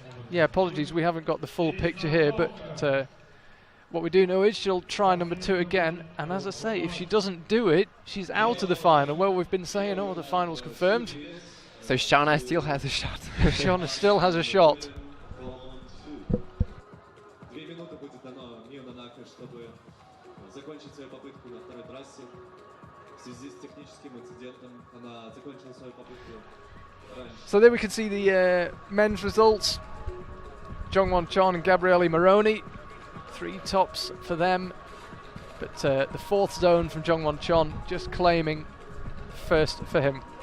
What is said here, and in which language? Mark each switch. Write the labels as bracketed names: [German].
[English] Yeah, apologies, we haven't got the full picture here, but what we do know is she'll try number 2 again, and as I say, if she doesn't do it, she's out of the final. Well, we've been saying, the final's confirmed. So Shauna still has a shot. Shauna still has a shot. [Russian] 2 минуты будет дано Мио Нанако, чтобы закончить свою попытку на второй трассе. В связи с техническим инцидентом она закончила свою попытку раньше. [English] So there we can see the men's results. Jongwon Chon and Gabriele Moroni, 3 tops for them. But the 4th zone from Jongwon Chon just claiming first for him.